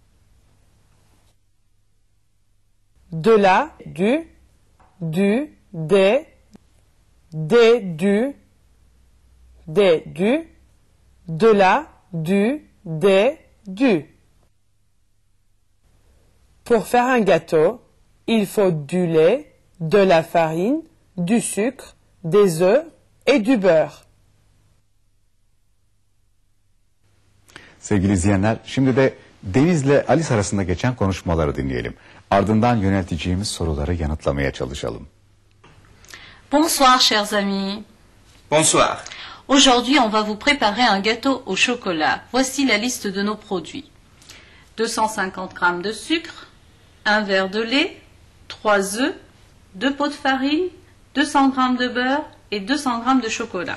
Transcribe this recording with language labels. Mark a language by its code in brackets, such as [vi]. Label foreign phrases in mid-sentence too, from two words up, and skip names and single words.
[fr] De la, du, des, du, de la, du, des, du. Pour faire un gâteau, il faut du lait, de la farine, du sucre, des œufs et du beurre. [tr] Sevgili izleyenler, şimdi de Deniz'le Alice arasında geçen konuşmaları dinleyelim. Ardından yönelteceğimiz soruları yanıtlamaya çalışalım. [fr] Bonsoir, chers amis. Bonsoir. Aujourd'hui, on va vous préparer un gâteau au chocolat. Voici la liste de nos produits. 250 g de sucre, 1 verre de lait, 3 œufs, 2 pots de farine, 200 g de beurre et 200 g de chocolat.